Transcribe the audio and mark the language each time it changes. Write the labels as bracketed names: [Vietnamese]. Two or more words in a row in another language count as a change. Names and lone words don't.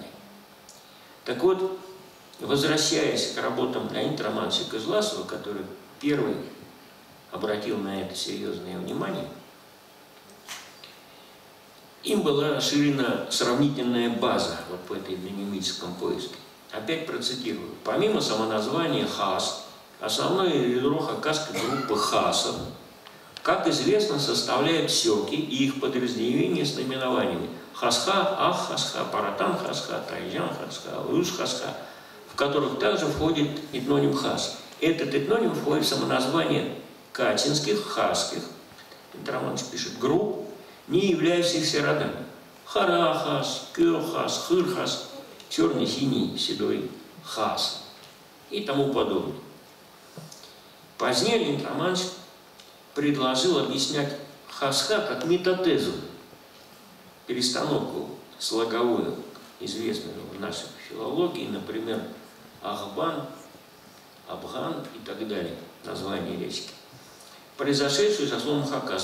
[Russian] Так вот, возвращаясь к работам Леонида Романовича Кызласова, который первый обратил на это серьезное внимание, им была расширена сравнительная база вот по этой этнонимическом поиске. Опять процитирую. Помимо самоназвания хас, основное ядро хакасской группы хасов, как известно, составляют сёки и их подразделения с наименованиями хасха, ах хасха, паратан хасха, тайжан хасха, уж хасха, в которых также входит этноним хас. Этот этноним входит в самоназвание качинских, хасских, Романович пишет, групп, не являющихся родами. Харахас, кёхас, хырхас, черный, синий, седой хас и тому подобное. Позднее Леонид Романович предложил объяснять хасха как метатезу, перестановку слоговую, известную в нашей филологии, например, Ахбан, Абган и так далее, название речки, произошедшую со словом хакас.